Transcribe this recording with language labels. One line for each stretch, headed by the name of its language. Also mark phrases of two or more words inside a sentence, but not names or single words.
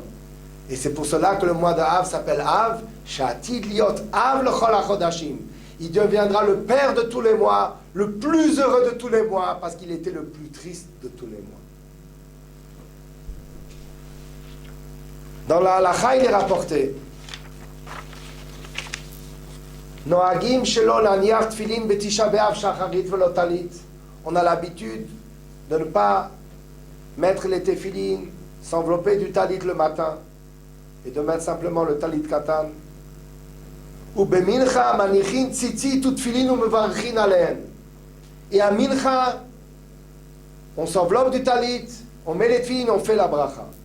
French: Et c'est pour cela que le mois de Av s'appelle Av,
Hebrew: שעתיד להיות אב לכל החודשים.
French: Il deviendra le père de tous les mois, le plus heureux de tous les mois, parce qu'il était le plus triste de tous les mois. Dans la halakha, il est rapporté
Hebrew: נוהגים שלא להניח תפילין בתשעה באב שחרית ולא טלית.
French: On a l'habitude de ne pas mettre les téfilines, s'envelopper du talit le matin et de mettre simplement le
Hebrew: טלית קטן. ובמנחה מניחין ציצית ותפילין ומברכין עליהן.
French: Et à mincha, on s'enveloppe du talit, on met les tfilines, on fait la bracha.